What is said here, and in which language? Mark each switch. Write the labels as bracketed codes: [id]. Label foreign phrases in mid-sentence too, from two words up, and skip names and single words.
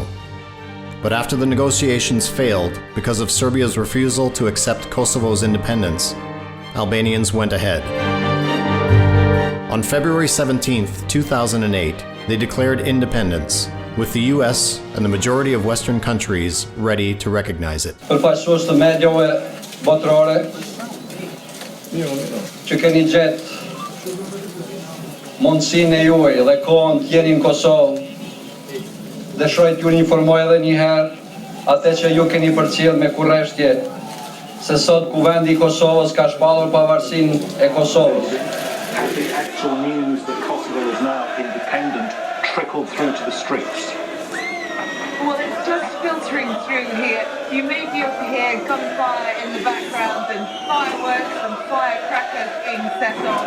[en] But after the negotiations failed because of Serbia's refusal to accept Kosovo's independence, Albanians went ahead. On February 17, 2008, they declared independence, with the US and the majority of Western countries ready to recognize it. [sq] Botërore që keni gjetë mundësinë e juaj dhe kohën të jeni në Kosovë, dëshiroj t'ju informoj edhe një herë atë që ju keni përcjell me kurreshtje se sot kuvendi I Kosovës ka shpallur pavarësinë e Kosovës. [en] Has the actual news that Kosovo is now independent trickled through to the streets? Well, it's just filtering through here. You may be able to hear gunfire in the background and fireworks and firecrackers being set off.